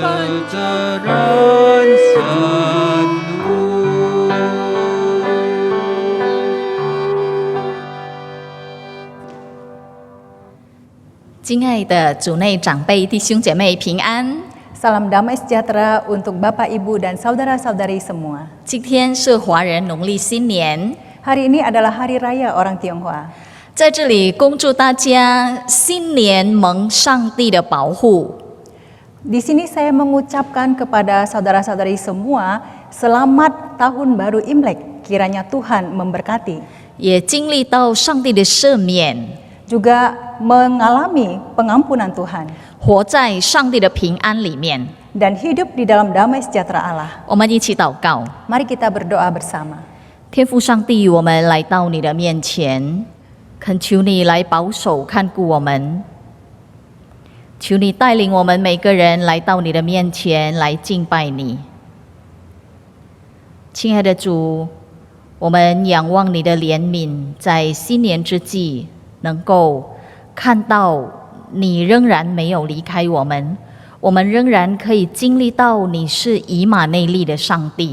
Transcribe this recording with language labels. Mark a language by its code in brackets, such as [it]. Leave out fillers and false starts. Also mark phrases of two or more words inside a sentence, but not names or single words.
[zh] เจริญสนุก 亲爱的主内长辈、弟兄姐妹平安。 [id] Salam damai sejahtera untuk Bapak, Ibu, dan saudara-saudari semua. [zh] 今天是华人农历新年， [id] Hari ini adalah Hari Raya orang Tionghoa. [zh] 在这里恭祝大家新年蒙上帝的保护， [id] Di sini saya mengucapkan kepada saudara-saudari semua, selamat Tahun Baru Imlek. Kiranya Tuhan memberkati. [zh] 也经历到上帝的赦免， [id] Juga mengalami pengampunan Tuhan. [zh] 活在上帝的平安里面。 [id] Dan hidup di dalam damai sejahtera Allah. [zh] 我们一起祷告。 [id] Mari kita berdoa bersama. [zh] 天父上帝，我们来到你的面前，恳求你来保守看顾我们，求你带领我们每个人来到你的面前来敬拜你。亲爱的主，我们仰望你的怜悯，在新年之际能够看到你仍然没有离开我们，我们仍然可以经历到你是以马内利的上帝。